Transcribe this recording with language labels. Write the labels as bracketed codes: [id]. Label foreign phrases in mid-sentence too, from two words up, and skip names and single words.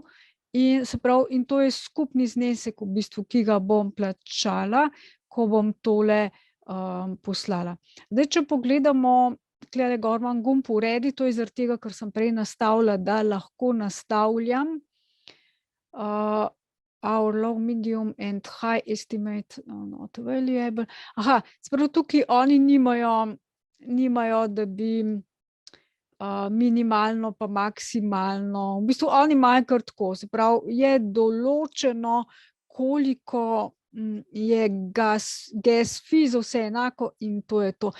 [sl] In se pravi, in to je skupni znesek v bistvu, ki ga bom plačala, ko bom tole poslala. Zdaj, če pogledamo, tulele gor imam gumb Uredi, to je zaradi tega, ker sem prej nastavila, da lahko nastavljam [en] our low, medium and high estimate not available. [sl] Se pravi, tukaj oni nimajo, da bi minimalno pa maksimalno, v bistvu oni imajo kar tako, se pravi, je določeno, koliko je [en] gas fee, [sl] za vse enako in to je to.